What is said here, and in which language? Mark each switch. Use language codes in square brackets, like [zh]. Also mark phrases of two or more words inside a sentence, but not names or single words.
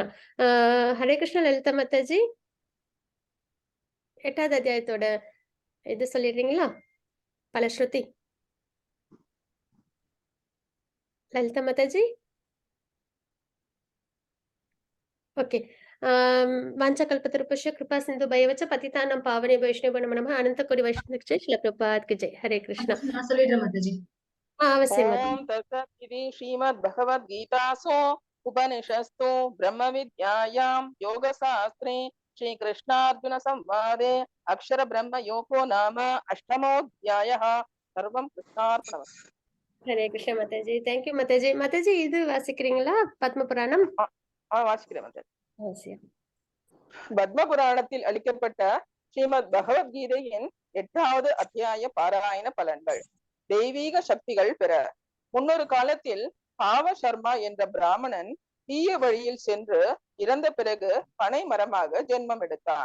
[ta] ஹரே கிருஷ்ணா லலிதா மாதாஜி, 8வது அத்தியாயத்தோட இது சொல்லிடுறீங்களா? பலஸ்ருதி லலிதா மாதாஜி. ஓகே. [sa] वाञ्छाकल्पतरुभ्यश्च कृपा सिन्धुभ्येव च पतितानां पावनेभ्यो वैष्णवेभ्यो नमः। [hi] अनंत कोटि वैष्णव जय श्रील प्रभुपाद की जय। हरे कृष्णा। [ta] நான் சொல்லிடுறேன் माताजी। [sa] अवश्यम्। ओम तत्सत् इति श्रीमद्भगवद्गीतासु उपनिषत्सु ब्रह्मविद्यायां योगशास्त्रे श्री कृष्णार्जुन संवादे अक्षर ब्रह्म योगो नाम अष्टमोऽध्यायः सर्वं कृष्णार्पणमस्तु [ta] ஹரே கிருஷ்ண மாதாஜி. தேங்க்யூ மாதாஜி. மாதாஜி இது வாசிக்கிறீங்களா? பத்ம புராணம் வாசிக்கிறேன் மாதாஜி. அவசியம். பத்ம புராணத்தில் அளிக்கப்பட்ட ஸ்ரீமத் பகவத்கீதையின் 8வது அத்தியாய பாராயண பலன்கள். தெய்வீக சக்திகள் பெற. முன்னொரு காலத்தில் பாவ சர்மா என்ற பிராமணன் தீய வழியில் சென்று இறந்த பிறகு பனை மரமாக ஜென்மம் எடுத்தான்.